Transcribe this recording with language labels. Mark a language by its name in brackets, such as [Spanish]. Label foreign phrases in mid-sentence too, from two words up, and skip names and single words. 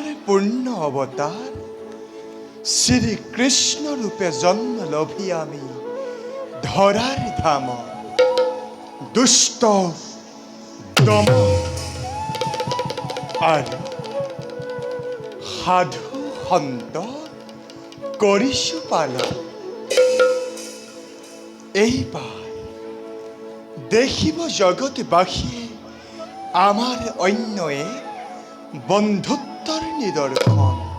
[Assamese] পূর্ণ অবতার শ্রীকৃষ্ণ রূপে জন্ম লভি আমি ধরার ধাম দুষ্ট দম আৰু সাধু সন্ত কৰিছো পালন। এইবাৰ দেখিব জগতবাসীয়ে আমাৰ অন্য এক বন্ধুত্বৰ নিদৰ্শন।